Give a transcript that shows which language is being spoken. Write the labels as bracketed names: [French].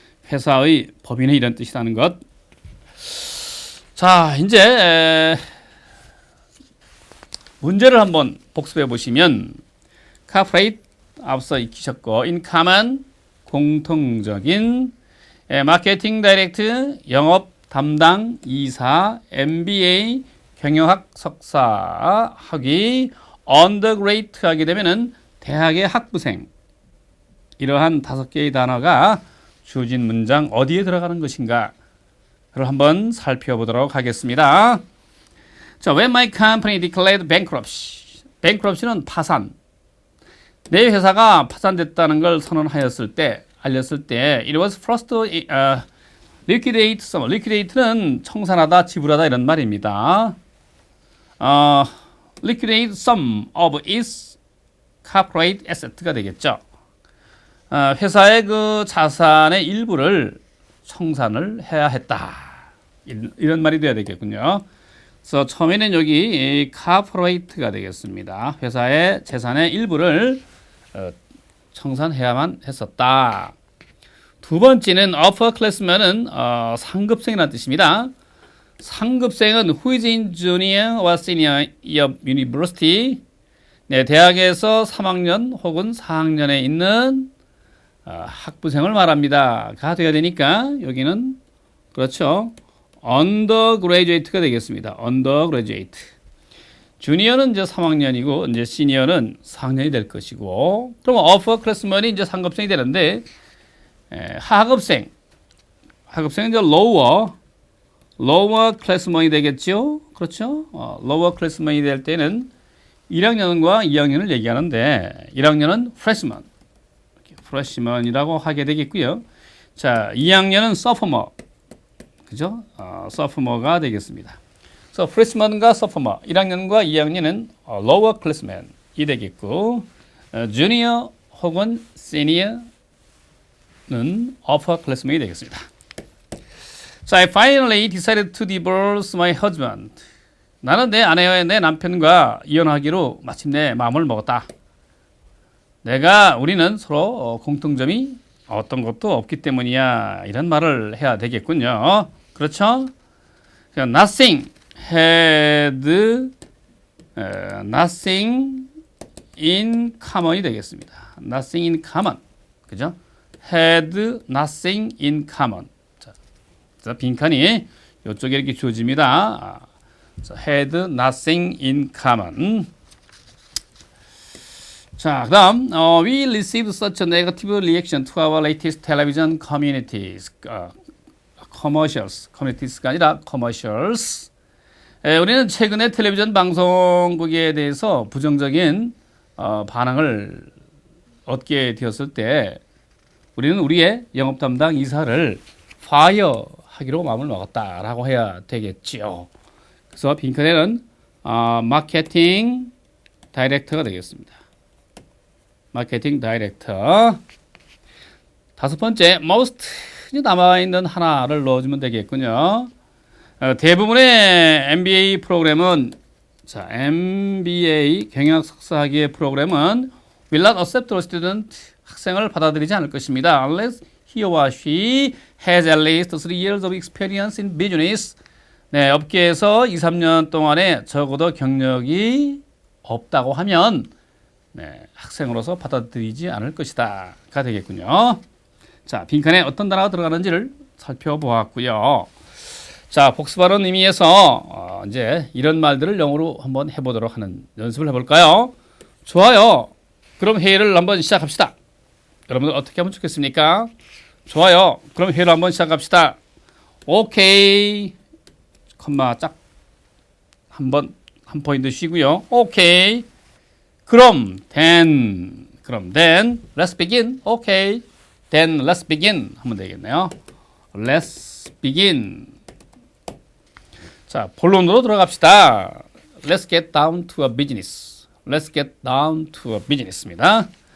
[Korean] 회사의 법인은 이런 뜻이라는 것. 자, 이제 문제를 한번 복습해 보시면 corporate 앞서 익히셨고 in common 공통적인 마케팅 다이렉트 영업 담당 이사 MBA 경영학 석사 학위 undergraduate 하게 되면은 대학의 학부생 이러한 5개의 단어가 주어진 문장 어디에 들어가는 것인가를 한번 살펴보도록 하겠습니다. [English] 자, when my company declared bankruptcy. [Korean] bankruptcy는 파산. 내 회사가 파산됐다는 걸 선언하였을 때, 알렸을 때, [English] it was first liquidate some. [Korean] liquidate는 청산하다, 지불하다 이런 말입니다. [English] liquidate some of its corporate asset [Korean] 가 되겠죠. 회사의 그 자산의 일부를 청산을 해야 했다. 이런 말이 돼야 되겠군요. 그래서 처음에는 여기 corporate가 되겠습니다. 회사의 재산의 일부를 청산해야만 했었다. 두 번째는 upper class면은 상급생이라는 뜻입니다. 상급생은 [English] who is in junior or senior year university. [Korean] 네, 대학에서 3학년 혹은 4학년에 있는 학부생을 말합니다. 가 돼야 되니까 여기는 그렇죠. undergraduate가 되겠습니다. [English] undergraduate. [Korean] 주니어는 이제 3학년이고 이제 시니어는 4학년이 될 것이고 그럼 upper classman이 이제 상급생이 되는데 하급생은 이제 lower classman이 되겠죠. 그렇죠. lower classman이 될 때는 1학년과 2학년을 얘기하는데 1학년은 freshman이라고 하게 되겠고요. 자, 2학년은 sophomore. 그죠? sophomore가 되겠습니다. 그래서 freshman과 sophomore, 1학년과 2학년은 lower classman이 되겠고, junior 혹은 senior는 upper classman이 되겠습니다. [English] 자, I finally decided to divorce my husband. [Korean] 나는 내 아내와 내 남편과 이혼하기로 마침내 마음을 먹었다. 우리는 서로 공통점이 어떤 것도 없기 때문이야. 이런 말을 해야 되겠군요. 그렇죠? [English] Nothing had nothing in common [Korean] 이 되겠습니다. [English] Nothing in common. 그죠? had nothing in common. [Korean] 자, 빈칸이 이쪽에 이렇게 주어집니다. [English] had nothing in common. 자, 그다음 we received such a negative reaction to our latest television commercials가 아니라 commercials. [Korean] 우리는 최근에 텔레비전 방송국에 대해서 부정적인 반응을 얻게 되었을 때 우리는 우리의 영업 담당 이사를 파이어하기로 마음을 먹었다라고 해야 되겠지요. 그래서 빈칸에는 마케팅 다이렉터가 되겠습니다. 마케팅 다이렉터. 5번째, most 남아있는 하나를 넣어주면 되겠군요. 대부분의 MBA 프로그램은, 자, MBA 경영학 석사학위의 프로그램은 [English] will not accept a student, [Korean] 학생을 받아들이지 않을 것입니다. [English] Unless he or she has at least 3 years of experience in business. [Korean] 네, 업계에서 2, 3년 동안에 적어도 경력이 없다고 하면 네, 학생으로서 받아들이지 않을 것이다 가 되겠군요. 자, 빈칸에 어떤 단어가 들어가는지를 살펴보았고요. 자, 복습하는 의미에서 이제 이런 말들을 영어로 한번 해보도록 하는 연습을 해볼까요? 좋아요. 그럼 회의를 한번 시작합시다. 여러분들 어떻게 하면 좋겠습니까? 좋아요. 그럼 회의를 한번 시작합시다. 오케이. 컴마 짝 한 포인트 쉬고요. 오케이. 그럼 [English] then let's begin. Okay. then let's begin [Korean] 하면 되겠네요. [English] Let's begin. [Korean] 자, 본론으로 들어갑시다. [English] Let's get down to a business. Let's get down to a business입니다.